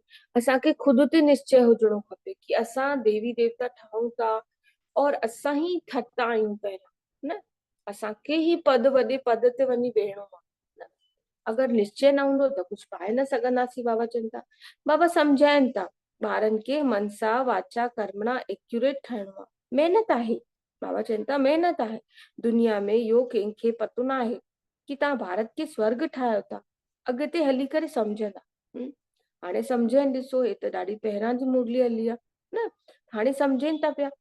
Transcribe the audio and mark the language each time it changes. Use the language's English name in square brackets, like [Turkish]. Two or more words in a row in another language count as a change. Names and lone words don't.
[Sindhi] असांखे खुदि ते निश्चय हुजणो खपे कि असां देवी देवता ठहूं था, और असां ई ठता आहियूं पहिरियों न। असांखे ई पद वॾे पद ते वञी वेहणो आहे। अगरि निश्चय न हूंदो त कुझु पाए न सघंदासीं। बाबा चवनि था, बाबा सम्झाइनि था ॿारनि खे [Sanskrit] मनसा वाचा कर्मणा [Sindhi] एक्यूरेट ठहिणो आहे। महिनत आहे। बाबा चवनि था महिनत आहे। दुनिया में इहो कंहिंखे पतो न आहे कि तव्हां भारत खे स्वर्ग ठाहियो था। अॻिते हली करे सम्झंदा। हाणे सम्झनि, ॾिसो हे त ॾाढी पहिरां जी मुरली हली आहे न। हाणे सम्झनि था पिया।